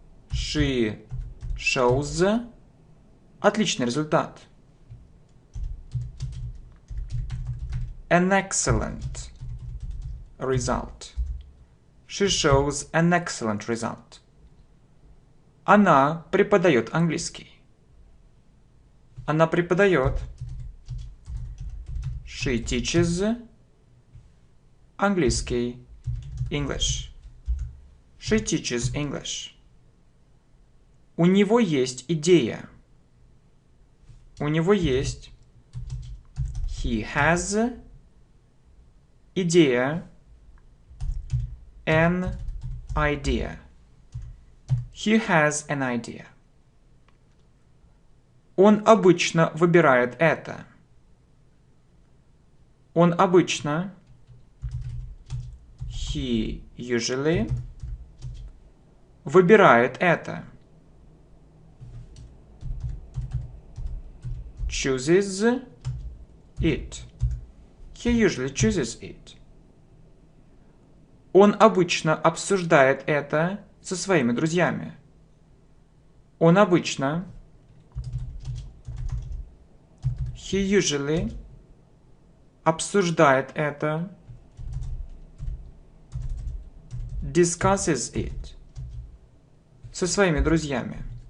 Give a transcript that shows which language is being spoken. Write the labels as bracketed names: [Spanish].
[English] She shows [Russian] отличный результат. [English] An excellent result. She shows an excellent result. [Russian] Она преподает английский. Она преподает. [English] She teaches [Russian] английский. [English] English. She teaches English. [Russian] У него есть идея. У него есть. [English] He has [Russian] идея. [English] An idea. He has an idea. [Russian] Он обычно выбирает это. Он обычно. [English] He usually [Russian] выбирает это. [English] Chooses it. He usually chooses it. [Russian] Он обычно обсуждает это со своими друзьями. Он обычно. [English] He usually [Russian] обсуждает это. [English] Discusses it. [Russian] Со своими друзьями.